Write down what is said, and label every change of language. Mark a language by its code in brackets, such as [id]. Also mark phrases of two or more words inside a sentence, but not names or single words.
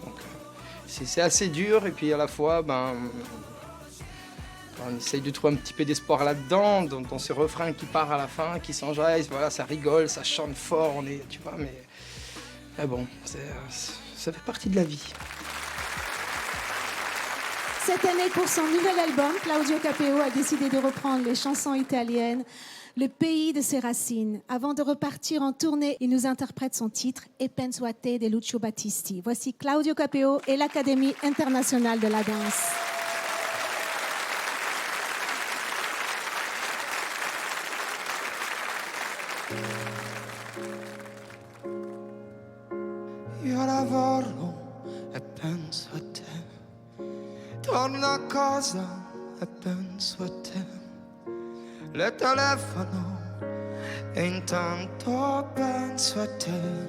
[fr] Donc c'est assez dur, et puis à la fois on essaye de trouver un petit peu d'espoir là-dedans, dans ce refrain qui part à la fin, qui s'enjaille, voilà, ça rigole, ça chante fort, tu vois, mais bon, ça fait partie de la vie. Cette année, pour son nouvel album, Claudio Capeo a décidé de reprendre les chansons italiennes, le pays de ses racines. Avant de repartir en tournée, il nous interprète son titre E penso a te de Lucio Battisti. Voici Claudio Capeo et l'Académie internationale de la danse. [it] Io lavoro e penso a te, torno a casa e penso a te, le telefono e intanto penso a te.